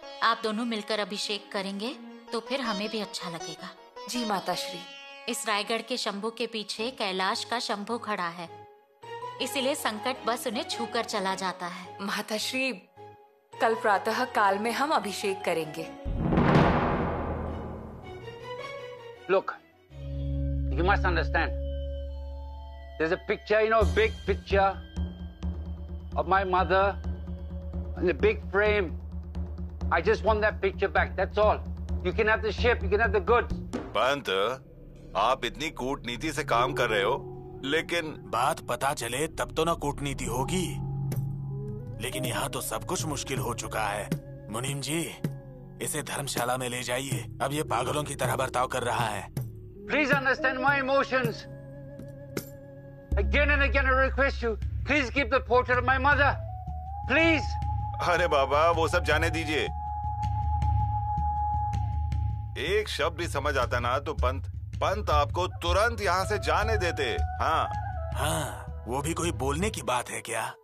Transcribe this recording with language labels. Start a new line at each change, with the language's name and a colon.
Hindi: आप दोनों मिलकर अभिषेक करेंगे तो फिर हमें भी अच्छा लगेगा। जी माता श्री। इस रायगढ़ के शंभू के पीछे कैलाश का शंभू खड़ा है, इसीलिए संकट बस उन्हें छूकर चला जाता है। माता श्री, कल प्रातः काल में हम अभिषेक करेंगे।
English: Look, you must understand. There's a picture, a big picture of my mother in a big frame. I just want that picture back, that's all. You can have the ship, you can have the goods.
Hindi: Pant, आप इतनी कूटनीति से काम कर रहे हो, लेकिन बात पता चले तब तो ना कूटनीति होगी। लेकिन यहाँ तो सब कुछ मुश्किल हो चुका है। मुनीम जी, इसे धर्मशाला में ले जाइए। अब ये पागलों की तरह बर्ताव कर रहा है।
English: Please understand my emotions. Again and again I request you, please keep the portrait of my mother. Please.
Hindi: अरे बाबा, वो सब जाने दीजिए। एक शब्द भी समझ आता ना तो पंत आपको तुरंत यहाँ से जाने देते। हाँ, वो भी कोई बोलने की बात है क्या?